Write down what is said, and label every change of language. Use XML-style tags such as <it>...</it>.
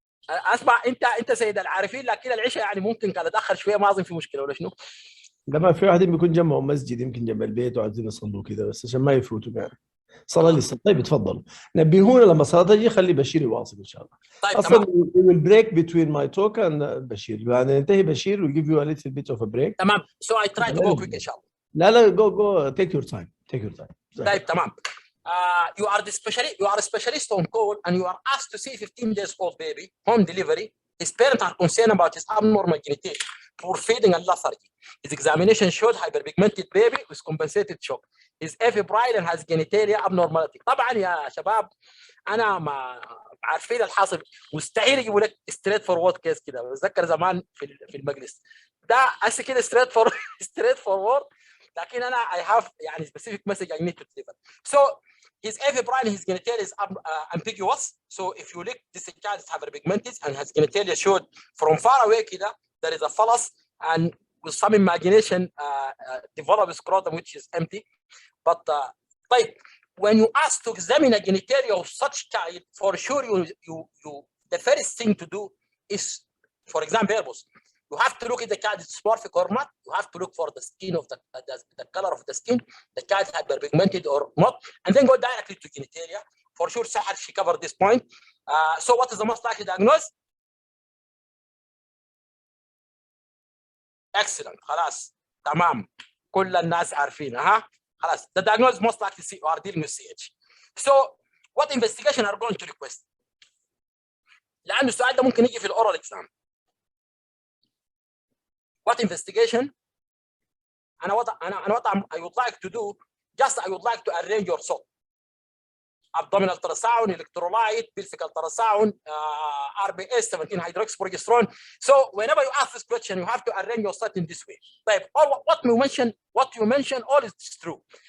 <ar>اسمع انت سيد العارفين، لكن العشاء يعني ممكن كان اتاخر شويه، ما اظن في مشكله ولا شنو؟ لما في واحد بيكون جنبهم مسجد يمكن جنب البيت وعايزين يصلوا كذا بس عشان ما يفوتوا يعني صلاه لسه. طيب اتفضلوا نبهونا لما الصلاه تجي، خلي بشير يواصل ان شاء الله. طيب اصلا</ar> <en>we will break between my talk and Bashir</en> <ar>يعني ننتهي بشير</ar> <en>we give you a little bit of a break.</en> <ar>تمام.</ar> <en>So I try to go quick</en> <ar>ان شاء الله. لا</ar> <en>go take your time.</en> <ar>طيب تمام.</ar> <en>You are a specialist on call and you are asked to see 15 days old baby home delivery. His parents are concerned about his abnormal genitalia, poor feeding and lethargy. His examination showed hyperpigmented baby with compensated shock. His febrile and has genitalia abnormality.</en> <ar>طبعا يا شباب انا ما عارفين الحاصل، مستحيل يجيبوا لك ستريت فورورد كيس كده. بتذكر زمان في المجلس ده هسه كده ستريت فورورد، لكن انا</ar> <en>I have</en> <ar>يعني</ar> <en>specific message I need to deliver. So his febrile, his genitalia is ambiguous. So if you look, this child is hyperpigmented and has genitalia showed from far away</en> <ar>كده</ar> <en>there is a phallus and with some imagination develop a scrotum which is empty. But</en> <ar>طيب</ar> <en>when you ask to examine a genitalia of such child, for sure you the first thing to do is, for example, you have to look at the child is dysmorphic or not. You have to look for the skin of the color of the skin, the child hyperpigmented or not, and then go directly to genitalia. For sure, Sahar, she covered this point. So what is the most likely diagnosis? Excellent.</en> <ar>خلاص تمام. كل الناس عارفين خلاص.</ar> <en>The diagnosis most likely you are dealing with CH. So what investigation are going to request?</en> <ar>لأن السؤال ده ممكن يجي في الأورال exam.</ar> <en>What investigation? what I would like to do, I would like to arrange your SOT. Abdominal ultrasound, electrolyte, pelvic ultrasound, RBS, 17 hydroxyprogesterone. So whenever you ask this question, you have to arrange your SOT in this way. Like what you mentioned, all is true.</en>